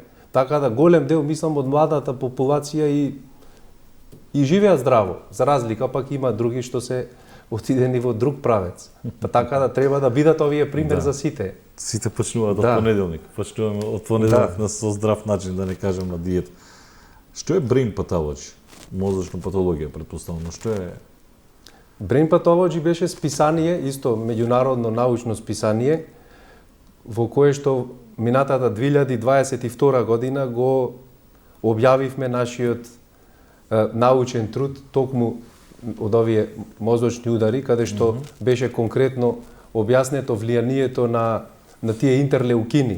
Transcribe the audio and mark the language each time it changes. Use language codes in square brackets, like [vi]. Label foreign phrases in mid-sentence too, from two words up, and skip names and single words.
[mk] Така да голем дел, мислам, од младата популација и живеат здраво. За разлика пак има други што се отидени во друг правец. Па така да треба да бидат овие пример за сите. Сите почнуваат од понеделник. Почнуваме од понеделник на со здрав начин, да не кажем на диета. Што е [en] brain pathology? [mk] Мозочна патологија, претпоставувам, што е? [en] Brain pathology [mk] беше списание, исто меѓународно научно списание, во кое што минатата 2022 година го објавивме нашиот научен труд токму од овие мозочни удари, каде што беше конкретно објаснето влијанието на тие интерлеукини